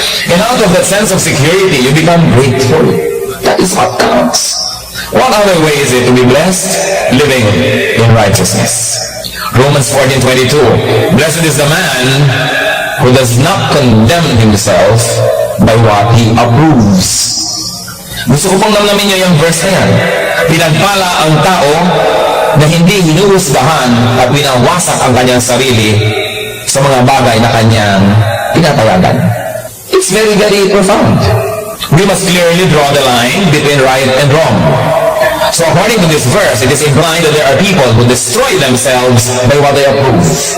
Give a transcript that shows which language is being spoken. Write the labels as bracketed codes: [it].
[en] And out of that sense of security, you become grateful. That is what counts. What other way is it to be blessed? Living in righteousness. Romans 14:22. Blessed is the man who does not condemn himself by what he approves. [tl] Gusto ko pong namnamin niyo yung verse na yan. Pinagpala ang tao na hindi hinuhusgahan at winawasak ang kanyang sarili sa mga bagay na kanyang tinatayagan. [en] It's very, very profound. We must clearly draw the line between right and wrong. So according to this verse, it is implied that there are people who destroy themselves by what they approve.